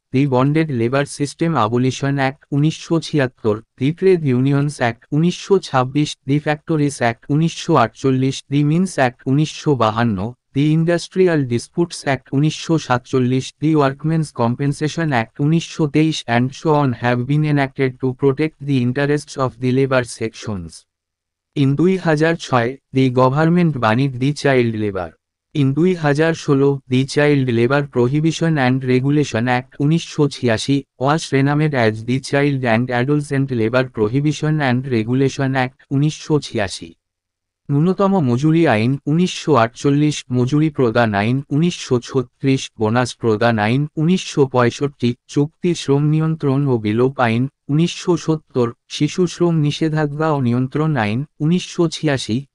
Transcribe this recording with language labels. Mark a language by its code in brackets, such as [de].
[en] The bonded labour system abolition act 1976, the trade unions act 1926, the factories act 1948, the mines act 1952, the industrial disputes act 1947, the workmen's compensation act 1923 and so on have been enacted to protect the interests of the labor sections. In 2006, the government banned the child labor. In 2016, the Child Labor Prohibition and Regulation Act 1986 was renamed as the Child and Adolescent Labor Prohibition and Regulation Act 1986. [bn] ন্যূনতম মজুরি আইন 1948, মজুরি প্রদান আইন 1936, bonus প্রদান আইন 1965, চুক্তি শ্রম নিয়ন্ত্রণ ও বিলোপ আইন 1970, শিশু শ্রম নিষেধাজ্ঞা ও নিয়ন্ত্রণ আইন 1986,